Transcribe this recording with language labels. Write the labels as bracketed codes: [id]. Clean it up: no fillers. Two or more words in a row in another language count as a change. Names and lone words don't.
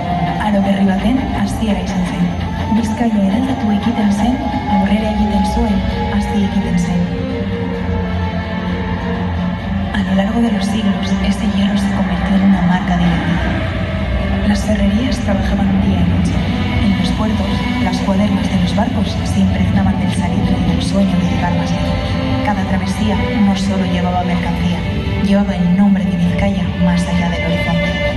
[eu] Aro berri baten hasiera izan zen. Bizkaia eraldatu egiten zen, aurrera egiten zuen, hazi egiten zen. [es] A lo largo de los siglos, este hierro se convirtió en una marca de identidad. Las ferrerías trabajaban día y noche. En los puertos, las cuadernas de los barcos se impregnaban del salitre y del sueño de llegar más lejos. Cada travesía no solo llevaba mercancía, llevaba el nombre de Vizcaya más allá del horizonte.